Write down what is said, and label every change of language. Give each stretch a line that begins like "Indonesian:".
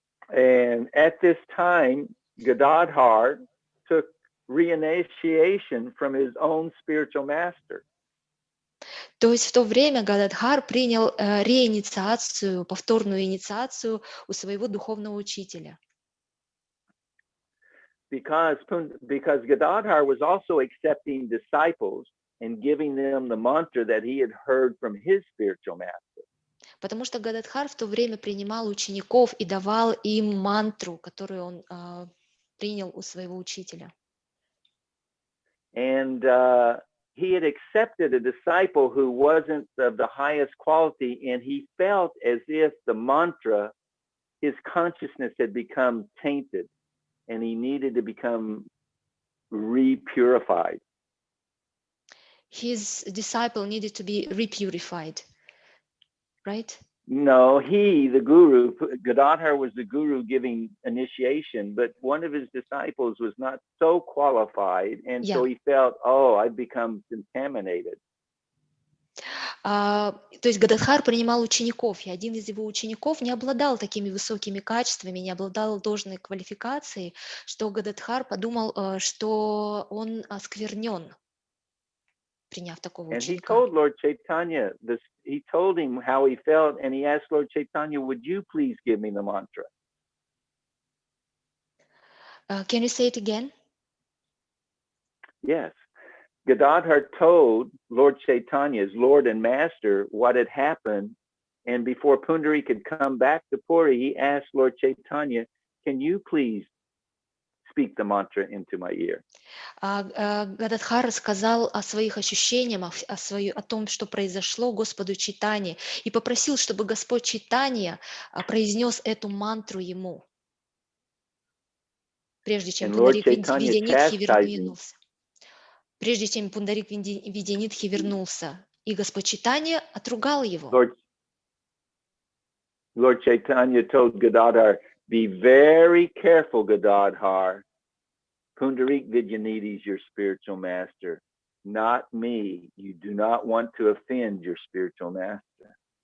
English: And at this time, Gadadhar took reinitiation from his own spiritual master.
Russian: То есть в то время Гададхар принял реинициацию, повторную инициацию у своего духовного учителя.
English: Because Gadadhar was also accepting disciples and giving them the mantra that he had heard from his spiritual master.
Russian: Потому что Гададхар в то время принимал учеников и давал им мантру, которую он принял у своего учителя.
English: And he had accepted a disciple who wasn't of the highest quality, and he felt as if the mantra, his consciousness had become tainted, and he needed to become repurified. His disciple needed to be repurified, right? No, the guru, Gadadhar was the guru giving initiation, but one of his disciples was not so qualified, and so he felt, oh, I've become contaminated.
Russian: То есть Гададхар принимал учеников, и один из его учеников не обладал такими высокими качествами, не обладал должной квалификацией, что Гададхар подумал, что он осквернен, приняв такого
English: And he
Russian: ученика.
English: told Lord Chaitanya this. He told him how he felt, and he asked Lord Chaitanya, "Would you please give me the mantra?" Can you say it again? Yes. Gadadhar told Lord Chaitanya, his Lord and Master, what had happened, and before Pundarik could come back to Puri, he asked Lord Chaitanya, "Can you please speak the mantra into my ear?"
Russian: Гададхар рассказал о своих ощущениях, о том, что произошло Господу Чайтанье, и попросил, чтобы Господь Чайтанья произнес эту мантру ему, прежде чем Пундарик Видянитхи вернулся. Прежде чем Пундарик Видянитхи вернулся, и Господь Чайтанья отругал его.
English: Lord Chaitanya told Gadadhar, "Be very careful, Gadadhar. Pundarik Vidyanidhi is your spiritual master, not me. You do not want to offend your spiritual master."